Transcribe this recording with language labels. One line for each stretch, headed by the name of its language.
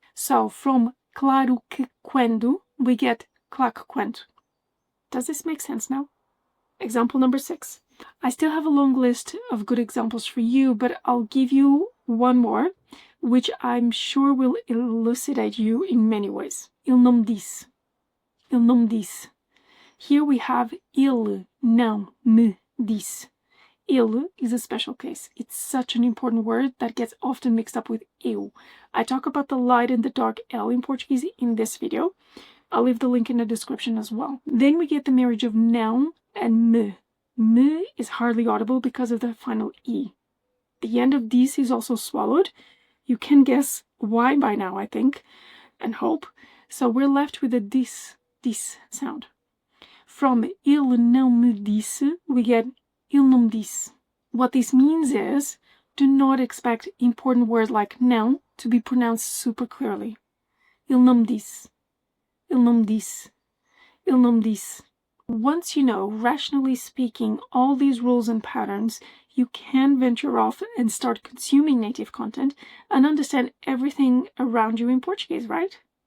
English: So, from
Portuguese: claro que quando,
English: we get clac quanto. Does this make sense now? Example number 6. I still have a long list of good examples for you, but I'll give you one more, which I'm sure will elucidate you in many ways.
Portuguese: Il não disse. Il não disse.
English: Here we have
Portuguese: ele não me disse.
English: Il is a special case. It's such an important word that gets often mixed up with eu. I talk about the light and the dark L in Portuguese in this video. I'll leave the link in the description as well. Then we get the marriage of não and me. Me is hardly audible because of the final E. The end of this is also swallowed. You can guess why by now, I think, and hope. So we're left with a dis sound.
Portuguese: From ele não me disse,
English: we get
Portuguese: il não me disse.
English: What this means is, do not expect important words like não to be pronounced super clearly.
Portuguese: Il não me disse. Il não me disse.
English: Il não me disse. Once you know, rationally speaking, all these rules and patterns, you can venture off and start consuming native content and understand everything around you in Portuguese, right?